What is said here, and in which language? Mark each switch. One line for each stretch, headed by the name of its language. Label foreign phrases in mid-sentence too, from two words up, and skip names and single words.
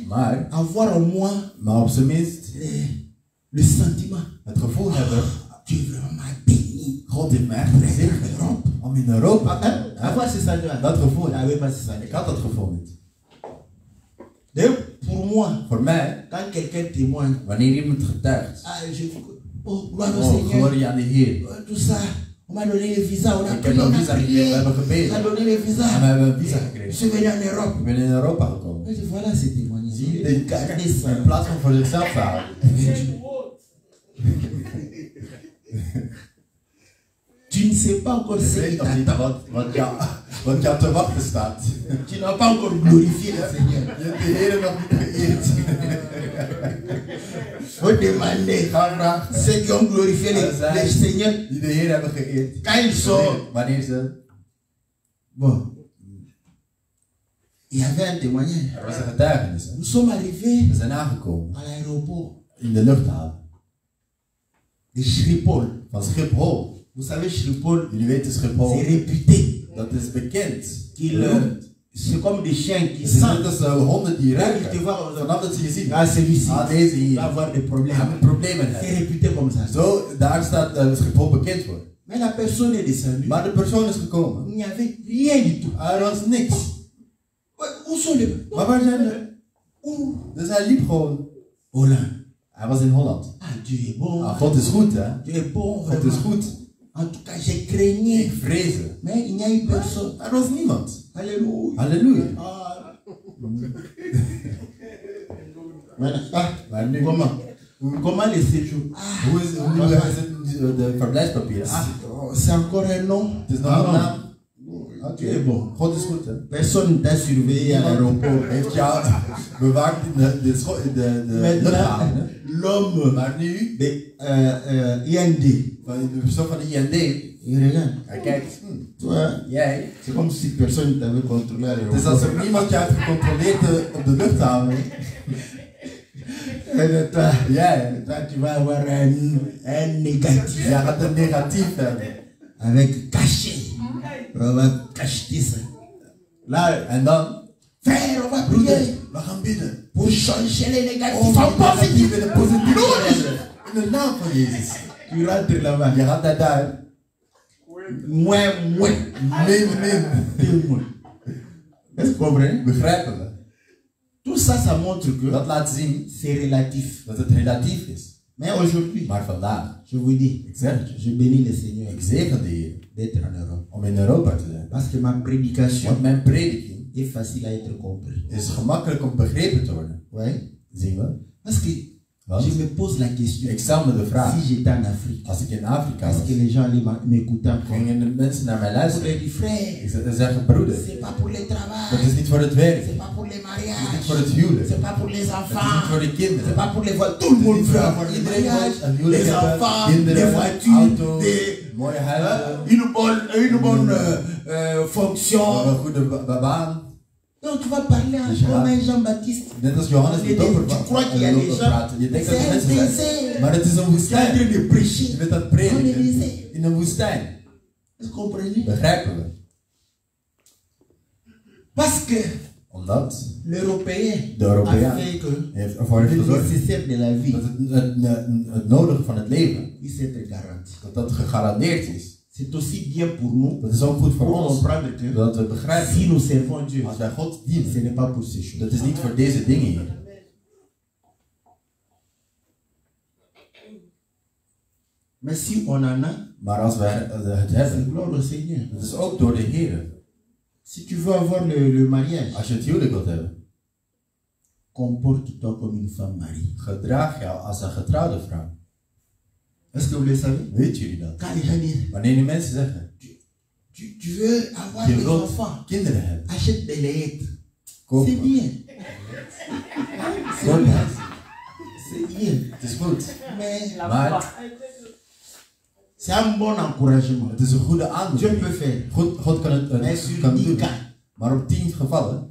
Dutch: maar
French: avoir en moi
Dutch: op zijn minst
French: le sentiment,
Dutch: het gevoel hebben,
French: tu es vraiment béni.
Dutch: God heeft mij echt gezegend om in Europa te zijn.
French: Avoir ce sentiment,
Dutch: Dat gevoel,
French: je n'avais pas ce sentiment.
Dutch: ik had dat gevoel niet.
French: D'ailleurs, pour moi,
Dutch: Voor mij,
French: quand quelqu'un témoigne,
Dutch: wanneer iemand getuigt,
French: ah, je oh, gloire au oh, Seigneur,
Dutch: glorie aan de Heer.
French: tout ça, on m'a donné le visa, on a
Dutch: Ik
French: prié,
Dutch: heb
French: on
Dutch: een
French: a
Dutch: visa gekregen, we
French: prié,
Dutch: hebben
French: on a
Dutch: gebeden.
French: donné le
Dutch: En we
French: visa.
Dutch: hebben een visa
French: Je
Dutch: gekregen.
French: suis venu en Europe.
Dutch: Ik ben in Europa gekomen.
French: Je dis, voilà ces témoignages.
Dutch: Zie De je,
French: garder ça.
Dutch: in plaats van voor zichzelf te houden.
French: Tu ne sais pas encore
Dutch: Je
French: ce qui
Dutch: weet nog niet
French: t'attend.
Dutch: wat jou te wachten staat.
French: Tu n'as pas encore glorifié le Seigneur.
Dutch: Je hebt de Heer nog niet geëerd.
French: Faut demander.
Dutch: Ga vragen.
French: Ceux qui ont glorifié le Seigneur,
Dutch: Die de Heer hebben geëerd.
French: quand ils sont...
Dutch: Wanneer ze...
French: Bon. Il y avait un témoignage.
Dutch: Er was een getuigenis. Hè?
French: Nous sommes arrivés
Dutch: We zijn aangekomen
French: à l'aéroport
Dutch: in de luchthaven
French: de Schiphol.
Dutch: van Schiphol.
French: Vous savez, Schiphol,
Dutch: Jullie weten Schiphol,
French: c'est réputé.
Dutch: dat is bekend.
French: C'est comme des chiens qui
Dutch: Het is net
French: sentent.
Dutch: als honden die
French: Quand ils
Dutch: ruiken.
French: te voient,
Dutch: Vanaf dat ze je zien.
French: ah, celui-ci
Dutch: Ah, deze
French: va
Dutch: hier.
French: avoir des problèmes.
Dutch: Hij moet problemen
French: C'est
Dutch: hebben.
French: réputé comme ça.
Dutch: Zo, daar staat Schiphol bekend voor.
French: Mais la personne est descendue.
Dutch: Maar de persoon is gekomen.
French: Il n'y avait rien du tout.
Dutch: Er was niks.
French: Où sont les...
Dutch: Maar waar zijn we?
French: Où?
Dutch: Dus hij liep gewoon.
French: Hollande.
Dutch: Hij was in Holland.
French: Ah, Dieu est bon.
Dutch: Ah, God is goed, hè?
French: Dieu est bon.
Dutch: God is
French: Vraiment.
Dutch: goed.
French: En tout cas, j'ai craigné.
Dutch: Ik vreesde.
French: Mais il n'y a eu personne.
Dutch: Er was niemand.
French: Alléluia.
Dutch: Halleluja. Ah. Ah. Maar nu,
French: Comment le séjour? Ah.
Dutch: hoe is het de verblijfspapieren? Ah,
French: C'est encore un nom.
Dutch: het is nog een naam.
French: Dieu est bon.
Dutch: God is goed, hè?
French: Personne ne t'a surveillé à l'aéroport.
Dutch: Heeft jou bewaakt in de
French: Maintenant,
Dutch: luchthaven, hè?
French: l'homme
Dutch: Maar nu,
French: de IND,
Dutch: van de persoon van de IND,
French: il regarde.
Dutch: hij kijkt,
French: Toi,
Dutch: jij,
French: c'est comme si personne ne t'avait contrôlé à
Dutch: het is als
French: l'aéroport.
Dutch: er niemand jou heeft gecontroleerd op de luchthaven.
French: Et toi,
Dutch: Jij,
French: toi, tu vas avoir un négatif
Dutch: jij gaat een negatief hebben.
French: avec cachet. On va cacheter ça. Là,
Dutch: En dan,
French: frère, on va prier
Dutch: we gaan bidden.
French: pour changer les négatifs
Dutch: Om
French: en
Dutch: die negatief
French: positif.
Dutch: in de positief te hebben. In de naam van Jezus.
French: Tu rentres là-bas.
Dutch: Je gaat naar daar.
French: Moins.
Dutch: Min.
French: Est-ce que vous comprenez?
Dutch: Begrijpen we?
French: Tout ça, ça montre que
Dutch: Dat laat zien
French: c'est relatif.
Dutch: dat het relatief is.
French: Mais aujourd'hui,
Dutch: Maar vandaag,
French: je vous dis,
Dutch: ik zeg het je,
French: je bénis le Seigneur
Dutch: ik zegen de Heer
French: d'être en Europe.
Dutch: om in Europa te zijn.
French: Parce que ma prédication
Dutch: Want mijn prediking
French: est facile à être comprise.
Dutch: is gemakkelijk om begrepen te worden.
French: Ouais.
Dutch: Zien we?
French: Parce que
Dutch: Want
French: je me pose la question.
Dutch: ik stel me de vraag,
French: Si j'étais en Afrique,
Dutch: als ik in Afrika
French: est-ce
Dutch: was,
French: que les gens allaient m'écouter encore?
Dutch: gingen de mensen naar mij
French: Pour
Dutch: luisteren.
French: les frères,
Dutch: Ik zeggen, broeder,
French: c'est pas pour le
Dutch: dat
French: travail,
Dutch: is niet voor het werk.
French: c'est pas pour les
Dutch: Het is niet
French: mariages,
Dutch: voor het huwelijk.
French: c'est pas pour les
Dutch: Het is
French: enfants,
Dutch: niet voor de
French: c'est
Dutch: kinderen.
French: pas pour les voitures. Tout le monde veut avoir des
Dutch: Iedereen
French: mariages,
Dutch: wil een huwelijk
French: des
Dutch: hebben,
French: enfants, des
Dutch: kinderen,
French: voitures,
Dutch: auto's,
French: des,
Dutch: mooie huizen,
French: une bonne fonction.
Dutch: een goede baan.
French: Donc tu vas parler comme un Jean-Baptiste.
Dutch: Net als Johannes de Doper
French: Tu crois qu'il y a des gens,
Dutch: praten. Je denkt dat er
French: c'est un
Dutch: mensen zijn.
French: désert.
Dutch: Maar het is een
French: Tu es en
Dutch: woestijn.
French: train de prêcher.
Dutch: Je bent aan het
French: Dans le
Dutch: prediken
French: désert.
Dutch: in een woestijn.
French: Vous comprenez?
Dutch: Begrijpen we?
French: Parce que
Dutch: Omdat
French: l'Européen
Dutch: de
French: a
Dutch: Europeaan
French: fait que
Dutch: ervoor heeft
French: le
Dutch: gezorgd
French: nécessaire de la vie
Dutch: dat het nodige van het leven,
French: puisse être garanti.
Dutch: dat gegarandeerd is.
French: C'est aussi bien pour nous
Dutch: Dat is ook goed voor
French: pour
Dutch: ons,
French: comprendre que
Dutch: dat we begrijpen.
French: si nous servons Dieu,
Dutch: Als wij God
French: ce
Dutch: dienen,
French: n'est pas pour ces choses.
Dutch: dat is niet voor deze dingen hier.
French: Mais si on en a,
Dutch: Maar als wij het
French: c'est
Dutch: hebben,
French: gloire au Seigneur.
Dutch: dat is ook door de Heer.
French: Si tu veux avoir le mariage,
Dutch: Als je het huwelijk wilt hebben,
French: comporte-toi comme une femme mariée.
Dutch: gedraag jou als een getrouwde vrouw.
French: Est-ce que vous le savez?
Dutch: Weet jullie dat?
French: Quand les gens disent,
Dutch: Wanneer die mensen zeggen,
French: tu veux avoir
Dutch: je
French: des
Dutch: wilt
French: enfants,
Dutch: kinderen hebben,
French: achète des laits.
Dutch: koop
French: C'est
Dutch: maar.
French: bien.
Dutch: Koop maar.
French: C'est bien.
Dutch: Het is goed.
French: Mais
Dutch: Maar
French: c'est un bon encouragement.
Dutch: het is een goede
French: Dieu
Dutch: aanmoediging.
French: peut faire.
Dutch: God kan het
French: Mais sur
Dutch: kan
French: 10
Dutch: doen.
French: cas,
Dutch: Maar op 10 gevallen